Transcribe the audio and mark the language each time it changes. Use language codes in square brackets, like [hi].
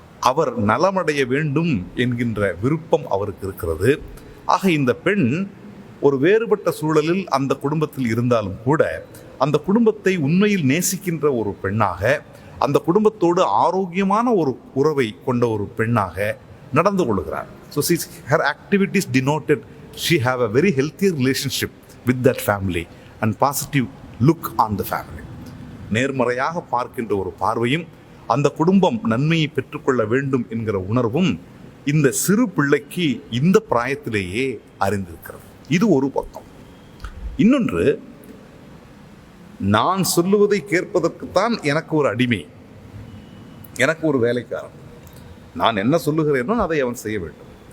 [ta] அவர் நலமடைய வேண்டும் என்கின்ற விருப்பம் அவருக்கு இருக்கிறது. ஆக இந்த பெண் ஒரு வேறுபட்ட சூழலில் அந்த குடும்பத்தில் இருந்தாலும் கூட அந்த குடும்பத்தை உண்மையில் நேசிக்கின்ற ஒரு பெண்ணாக, அந்த குடும்பத்தோடு ஆரோக்கியமான ஒரு உறவை கொண்ட ஒரு பெண்ணாக நடந்து கொள்கிறார். [en] So her activities denoted she have a very healthy relationship with that family and positive look on the family. [ta] நேர்மறையாக பார்க்கின்ற ஒரு பார்வையும் அந்த குடும்பம் நன்மையை பெற்றுக்கொள்ள வேண்டும் என்கிற உணர்வும் இந்த சிறு பிள்ளைக்கு இந்த பிராயத்திலேயே அறிந்திருக்கிறது. இது ஒரு பக்கம். இன்னொன்று, நான் சொல்லுவதை கேட்பதற்குத்தான் எனக்கு ஒரு அடிமை, எனக்கு ஒரு வேலைக்காரன், நான் என்ன சொல்லுகிறேனோ அதை அவன் செய்ய வேண்டும்.